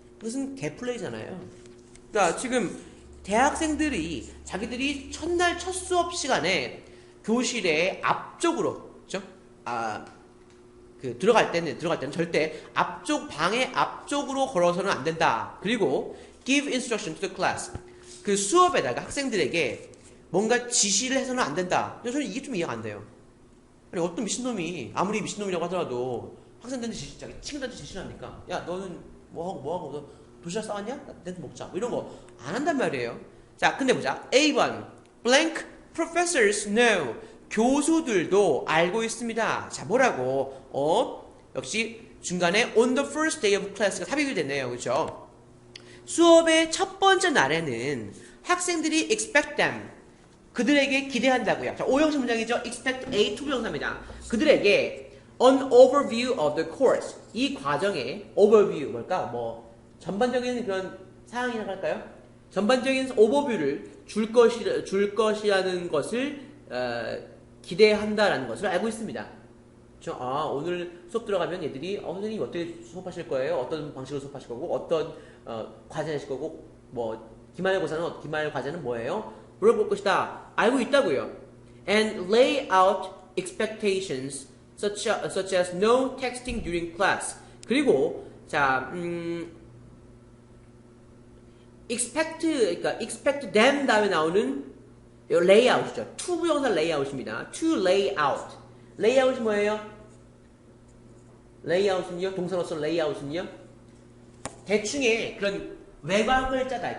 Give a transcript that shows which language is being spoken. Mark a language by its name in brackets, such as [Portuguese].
[Korean] 이것은 개플레이잖아요. 그러니까 지금 대학생들이 자기들이 첫날 첫 수업 시간에 교실의 앞쪽으로, 그렇죠? 들어갈 때는 절대 앞쪽 방의 앞쪽으로 걸어서는 안 된다. 그리고 [English] give instruction to the class. [Korean] 그 수업에다가 학생들에게 뭔가 지시를 해서는 안 된다. 저는 이게 좀 이해가 안 돼요. 아니, 어떤 미친놈이 아무리 미친놈이라고 하더라도 학생들한테 친구들한테 지시를 합니까? 야, 너는 뭐하고 너 도시락 싸왔냐? 나한테 먹자. 뭐 이런 거 안 한단 말이에요. 자, 근데 보자. [English] A1 blank professors know. [Korean] 교수들도 알고 있습니다. 자, 뭐라고? 역시 중간에 [English] on the first day of class [Korean] 가 삽입이 됐네요. 그렇죠? 수업의 첫 번째 날에는 학생들이 [English] expect them. [Korean] 그들에게 기대한다고요. 자, 오형식 문장이죠. expect A 투부정사입니다. 그들에게 [English] an overview of the course. [Korean] 이 과정의 overview 뭘까? 뭐 전반적인 그런 사항이라고 할까요? 전반적인 오버뷰를 줄 것이라는 것을 기대한다라는 것을 알고 있습니다. 오늘 수업 들어가면 얘들이 선생님 어떻게 수업하실 거예요? 어떤 방식으로 수업하실 거고 어떤 과제 하실 거고 뭐 기말 과제는 뭐예요? 물어볼 것이다. 알고 있다고요. [English] And lay out expectations such as no texting during class. [Korean] 그리고 자 expect them 다음에 나오는 layout이죠. to 부정사 layout입니다. to lay out. layout이 뭐예요? layout은요? 동사로서 layout은요? 대충의 그런 외곽을 짜다.